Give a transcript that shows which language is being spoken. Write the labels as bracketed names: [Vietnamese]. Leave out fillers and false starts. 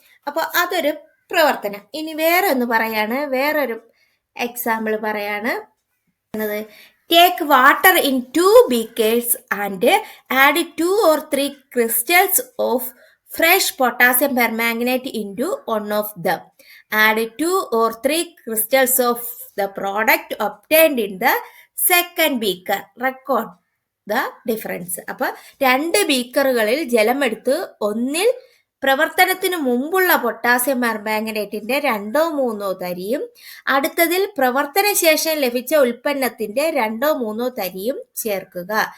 [Malayalam] അപ്പോൾ അതൊരു പ്രവർത്തനം. ഇനി വേറെ ഒന്ന് പറയാണ്, വേറൊരു എക്സാമ്പിൾ പറയാണ്. [English] Take water in 2 beakers and add 2 or 3 crystals of fresh potassium permanganate into one of them. Add 2 or 3 crystals of the product obtained in the second beaker. Record the difference. [Malayalam] അപ്പൊ 2 ബീക്കറുകളിൽ ജലമെടുത്ത് ഒന്നിൽ പ്രവർത്തനത്തിന് മുമ്പുള്ള potassium പെർമാംഗനേറ്റിന്റെ 2-3 തരിയും അടുത്തതിൽ പ്രവർത്തന ശേഷം ലഭിച്ച ഉൽപ്പന്നത്തിന്റെ 2-3 തരിയും ചേർക്കുക.